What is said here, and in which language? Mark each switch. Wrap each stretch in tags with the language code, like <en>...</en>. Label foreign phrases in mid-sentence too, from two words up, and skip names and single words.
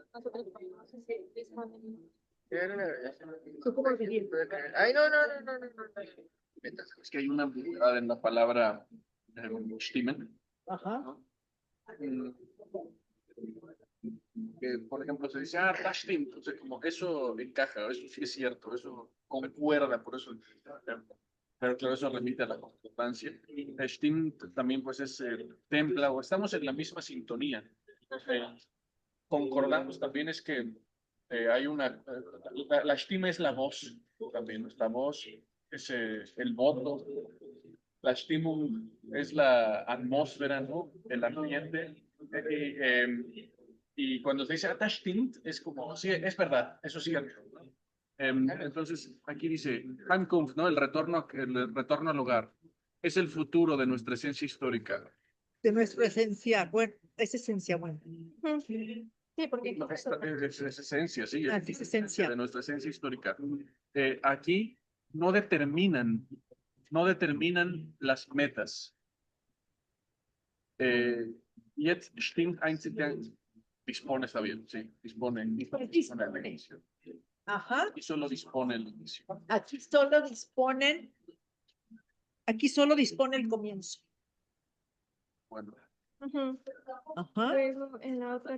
<es>Nosotros ponemos dispone. Ay, no, no, no, no, no, no. Es que hay una ambigüedad en la palabra stimmen, Ajá. ¿no? Que, por ejemplo, se dice,</es> <de>das stimmt,</de> <es>entonces como eso encaja, eso sí es cierto, eso concuerda, por eso. Pero claro, eso remite a la concordancia. Stimmt también pues es templa o estamos en la misma sintonía. Concordamos también es que hay la Stimme es la voz, también nuestra voz es el voto, la Stimmung es la atmósfera, ¿no? El ambiente. Y cuando se dice</es> <de>das stimmt,</de> <es>es como, sí, es verdad, eso sí. Entonces, aquí dice, Heimkunft, ¿no? El retorno al hogar. Es el futuro de nuestra esencia histórica. De nuestra esencia, bueno, es esencia, bueno. Sí, porque No, es esencia, sí. Ah, sí, es esencia. De nuestra esencia histórica. Aquí no determinan las metas.</es> <de>Jetzt stimmt einzig</de> <es>dispone, está bien, sí, dispone el inicio. Ajá. Y solo dispone el inicio. Aquí solo dispone el comienzo. Bueno. Ajá. Luego en la otra.</es>